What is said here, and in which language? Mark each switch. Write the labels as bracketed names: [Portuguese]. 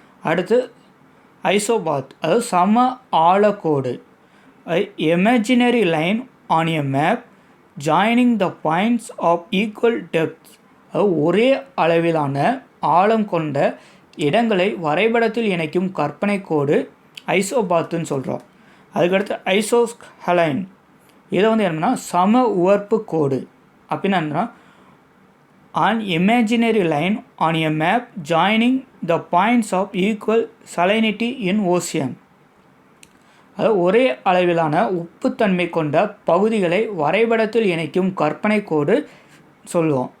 [Tamil] அடுத்து ஐசோபாத், அதாவது சம ஆழக்கோடு, [English] Imaginary line on a map joining the points of equal depth. [Tamil] அதாவது ஒரே அளவிலான ஆழம் கொண்ட இடங்களை வரைபடத்தில் இணைக்கும் கற்பனை கோடு ஐசோபாத்துன்னு சொல்கிறோம். அதுக்கடுத்து ஐசோஸ்ஹலைன், இதை வந்து என்னன்னா சம உவர்ப்பு கோடு அப்படின்னா என்னன்னா [English] an imaginary line on a map joining the points of equal salinity in ocean. [Tamil] அதாவது ஒரே அளவிலான உப்புத்தன்மை கொண்ட பகுதிகளை வரைபடத்தில் இணைக்கும் கற்பனை கோடு சொல்லுவோம்.